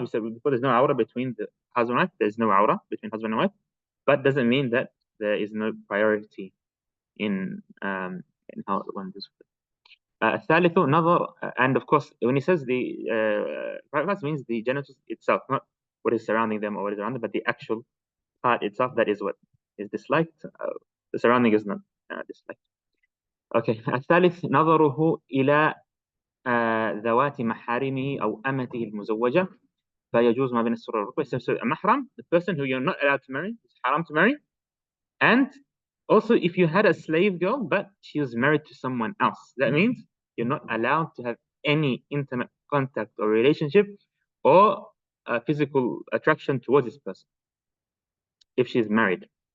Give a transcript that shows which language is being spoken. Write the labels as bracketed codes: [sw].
[en] We said before, there's no awra between the husband and wife. There's no awra between husband and wife, but doesn't mean that there is no priority in how one does it. [ar] الثالث نظر, [en] and of course when he says the private parts, means the genitals itself, not what is surrounding them or what is around them, but the actual part itself. That is what is disliked. The surrounding is not disliked. Okay. [ar] الثالث نظره إلى ذوات محارمه أو أمته المزوجة فيجوز ما بين السرة والركبة. [en] So a mahram, the person who you're not allowed to marry, it's haram to marry. And also, if you had a slave girl, but she was married to someone else, that means you're not allowed to have any intimate contact or relationship or physical attraction towards this person if she's married.